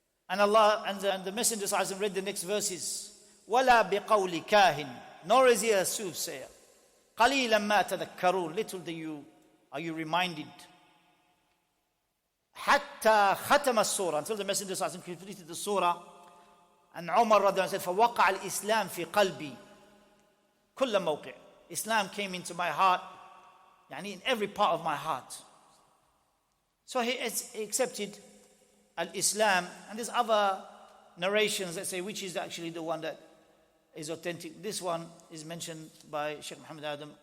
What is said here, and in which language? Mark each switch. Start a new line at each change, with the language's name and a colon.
English: And Allah and the Messenger ﷺ read the next verses.
Arabic: وَلَا بِقَوْلِ كَاهِنٍ.
English: Nor is he a soothsayer.
Arabic: قَلِيلًا مَا تَذَكَّرُونَ.
English: Little are you reminded.
Arabic: حَتَّى ختم السورة.
English: Until the Messenger ﷺ completed the surah. And Umar radiallahu anhu said,
Arabic: فَوَقَعَ الْإِسْلَامِ فِي قَلْبِي كُلَّ مَوْقِعٍ.
English: Islam came into my heart, in every part of my heart. So he accepted al-Islam. And there's other narrations that say which is actually the one that is authentic. This one is mentioned by Sheikh Muhammad Adam